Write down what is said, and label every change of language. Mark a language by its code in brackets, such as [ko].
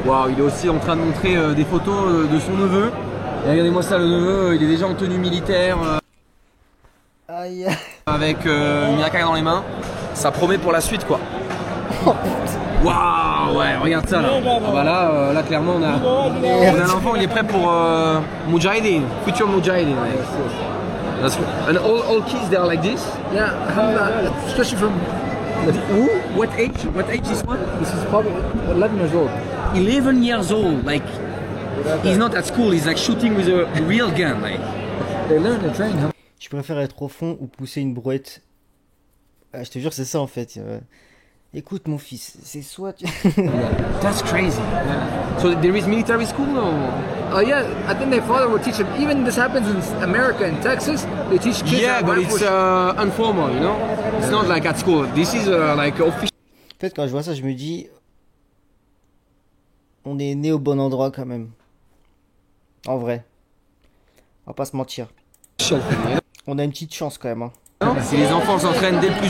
[fr] Waouh, il est aussi en train de montrer des photos de son neveu. Et regardez-moi ça, le neveu, il est déjà en tenue militaire. Aïe. Avec une yaka dans les mains. Ça promet pour la suite quoi. Waouh, ouais, regarde ça là. Ah bah là clairement on a l'enfant, il est prêt pour Mujahideen, future Mujahideen. [en] And all kids they are like this? Yeah, especially from... Who? What age? What age is one? This is probably 11 years old. 11 years old, like he's not at school, he's like shooting with a real gun, like. They learn to train him. [fr] Je préfère être au fond ou pousser une brouette. Je te jure, c'est ça en fait. Écoute mon fils, c'est soit tu... [en] That's crazy. Yeah. So there is military school or? Oh yeah, I think their father would teach them. Even this happens in America, in Texas, they teach kids. Yeah, but it's informal, you know. It's not like at school. This is like official. [fr] En fait, quand je vois ça, je me dis, on est né au bon endroit quand même. En vrai, on va pas se mentir. On a une petite chance quand même. Hein. Si les enfants s'entraînent dès le plus